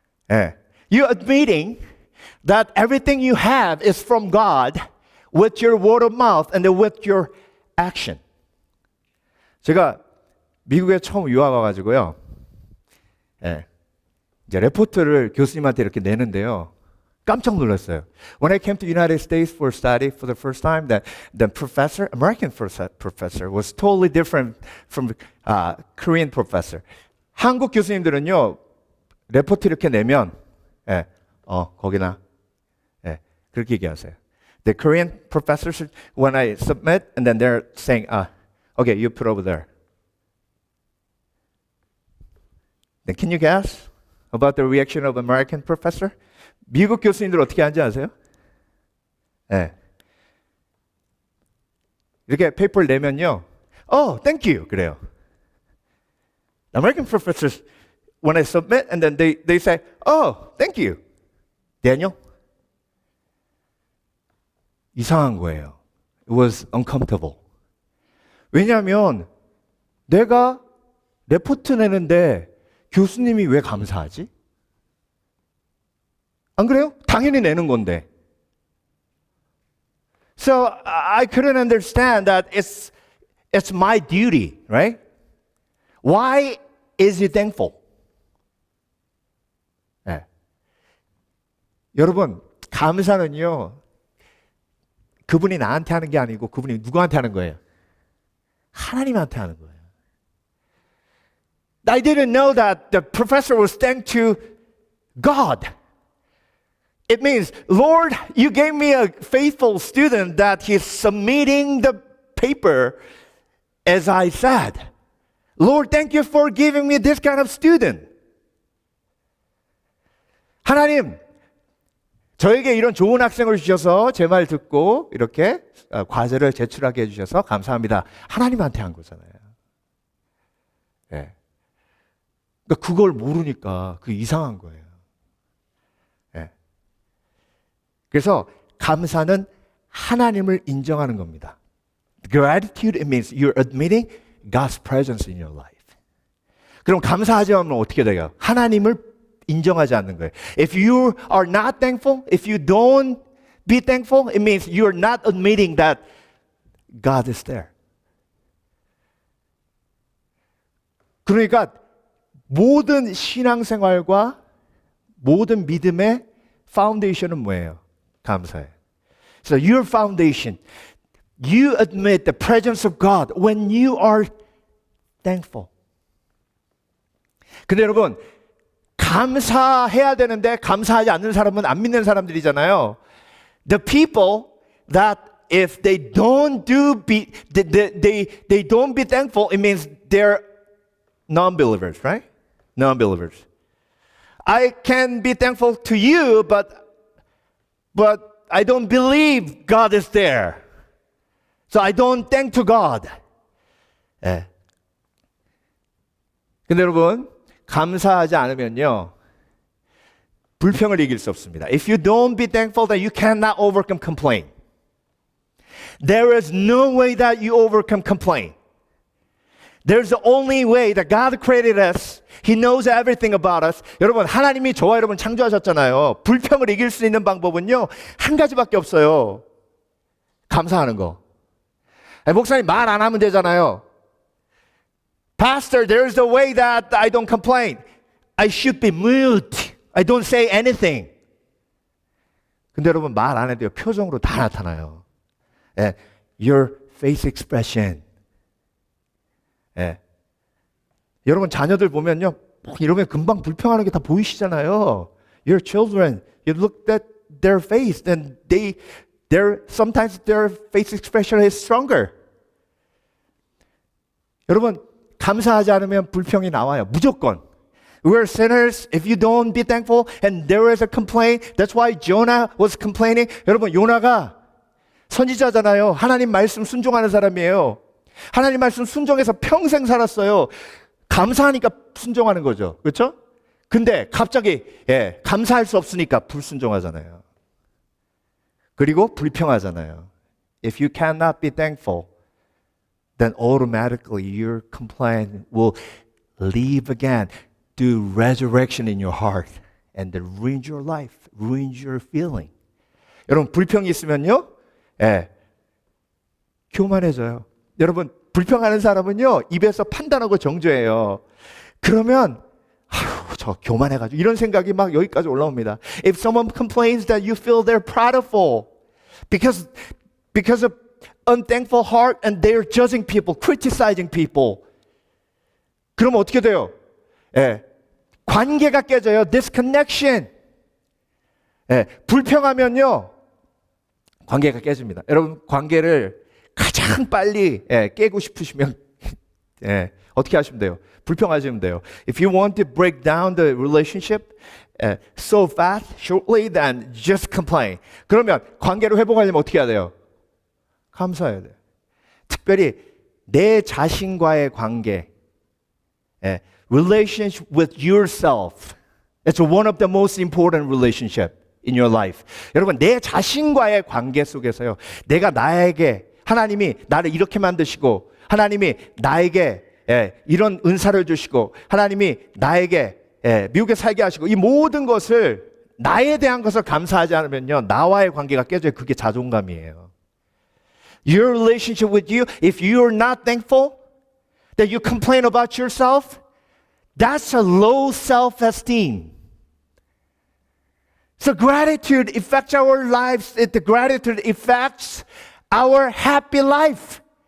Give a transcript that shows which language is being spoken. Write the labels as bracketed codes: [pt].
[ko] 예. [en] You're admitting that everything you have is from God with your word of mouth and with your action. [ko] 제가 미국에 처음 유학 와가지고요. 예. 이제 레포트를 교수님한테 이렇게 내는데요. 깜짝 놀랐어요. [en] When I came to the United States for study for the first time, the professor, American professor, was totally different from Korean professor. [ko] 한국 교수님들은요, 레포트 이렇게 내면, 거기나, 그렇게 얘기하세요. [en] The Korean professors, when I submit, and then they're saying, okay, you put over there. Then can you guess about the reaction of American professor? [ko] 미국 교수님들 어떻게 하는지 아세요? 네. 이렇게 페이퍼를 내면요. [en] Thank you. [ko] 그래요. [en] American professors, when I submit, and then they say, thank you. Daniel? [ko] 이상한 거예요. [en] It was uncomfortable. [ko] 왜냐하면 내가 레포트 내는데 교수님이 왜 감사하지? 안 그래요? 당연히 내는 건데. So I couldn't understand that it's my duty, right? Why is he thankful? 네. 여러분, 감사는요. 그분이 나한테 하는 게 아니고 그분이 누구한테 하는 거예요? 하나님한테 하는 거예요. [en] I didn't know that the professor was thanked to God. It means, Lord, you gave me a faithful student that he's submitting the paper as I said. Lord, thank you for giving me this kind of student. [ko] 하나님, 저에게 이런 좋은 학생을 주셔서 제 말 듣고 이렇게 과제를 제출하게 해주셔서 감사합니다. 하나님한테 한 거잖아요. 예. 그러니까 그걸 모르니까 그 이상한 거예요. 예. 그래서 감사는 하나님을 인정하는 겁니다. [en] Gratitude it means you're admitting God's presence in your life. [ko] 그럼 감사하지 않으면 어떻게 돼요? 하나님을 인정하지 않는 거예요. [en] If you are not thankful, if you don't be thankful, it means you're not admitting that God is there. [ko] 그러니까 모든 신앙생활과 모든 믿음의 파운데이션은 뭐예요? 감사예요. [en] So your foundation, you admit the presence of God when you are thankful. [ko] 근데 여러분, 감사해야 되는데 감사하지 않는 사람은 안 믿는 사람들이잖아요. [en] The people that if they don't they don't be thankful, it means they're non-believers, right? Non-believers. I can be thankful to you, but I don't believe God is there. So I don't thank to God. 예. [ko] 근데 여러분, 감사하지 않으면요, 불평을 이길 수 없습니다. [en] If you don't be thankful, then you cannot overcome complaint. There is no way that you overcome complaint. There's the only way that God created us. He knows everything about us. [ko] 여러분, 하나님이 저와 여러분 창조하셨잖아요. 불평을 이길 수 있는 방법은요, 한 가지밖에 없어요. 감사하는 거. 목사님 말 안 하면 되잖아요. [en] Pastor, there's a way that I don't complain. I should be mute. I don't say anything. [ko] 근데 여러분 말 안 해도요, 표정으로 다 나타나요. [en] 예, your face expression. 예. [ko] 여러분 자녀들 보면요, 이러면 금방 불평하는 게 다 보이시잖아요. [en] Your children, you look at their face, and sometimes their face expression is stronger. [ko] 여러분 감사하지 않으면 불평이 나와요. 무조건. [en] We're sinners. If you don't be thankful, and there is a complaint. That's why Jonah was complaining. [ko] 여러분 요나가 선지자잖아요. 하나님 말씀 순종하는 사람이에요. 하나님 말씀 순종해서 평생 살았어요. 감사하니까 순종하는 거죠. 그렇죠? 근데 갑자기 감사할 수 없으니까 불순종하잖아요. 그리고 불평하잖아요. [en] If you cannot be thankful, then automatically your complaint will leave again, do resurrection in your heart, and then ruin your life, ruin your feeling. [ko] 여러분 불평이 있으면요, 교만해져요. 여러분 불평하는 사람은요, 입에서 판단하고 정죄해요. 그러면 저 교만해가지고 이런 생각이 막 여기까지 올라옵니다. [en] If someone complains that you feel they're prideful because of unthankful heart and they're judging people, criticizing people. [ko] 그러면 어떻게 돼요? 관계가 깨져요. [en] Disconnection. [ko] 불평하면요, 관계가 깨집니다. 여러분 관계를 가장 빨리 깨고 싶으시면 어떻게 하시면 돼요? 불평하시면 돼요. [en] If you want to break down the relationship so fast, shortly, then just complain. [ko] 그러면 관계를 회복하려면 어떻게 해야 돼요? 감사해야 돼요. 특별히 내 자신과의 관계, [en] relationship with yourself. It's one of the most important relationship in your life. [ko] 여러분 내 자신과의 관계 속에서요, 내가 나에게 하나님이 나를 이렇게 만드시고, 하나님이 나에게 이런 은사를 주시고, 하나님이 나에게 미국에 살게 하시고, 이 모든 것을 나에 대한 것을 감사하지 않으면요, 나와의 관계가 깨져요. 그게 자존감이에요. [en] Your relationship with you, if you are not thankful, that you complain about yourself, that's a low self-esteem. So gratitude affects our lives. The gratitude affects our happy life.